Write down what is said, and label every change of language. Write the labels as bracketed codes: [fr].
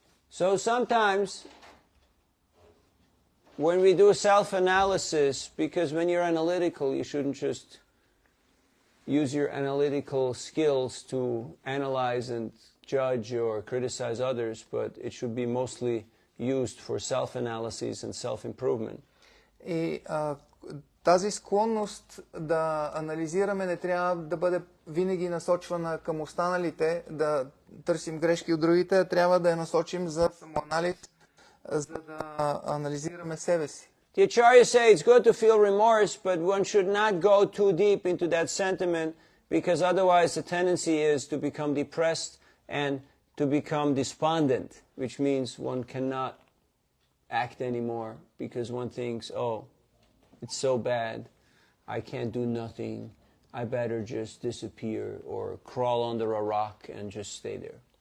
[en] So sometimes when we do self-analysis, because when you're analytical, you shouldn't just use your analytical skills to analyze and judge or criticize others, but it should be mostly used for self-analysis and self-improvement. [bg] И тази склонност да анализираме не трябва да бъде винаги насочвана към останалите, да търсим грешки от другите, а трябва да я насочим за самоанализ, за да анализираме себе си. [en] the Acharyas say it's good to feel remorse, but one should not go too deep into that sentiment, because otherwise the tendency is to become depressed and to become despondent, which means one cannot act anymore because one thinks, oh, it's so bad, I can't do nothing, I better just disappear or crawl under a rock and just stay there.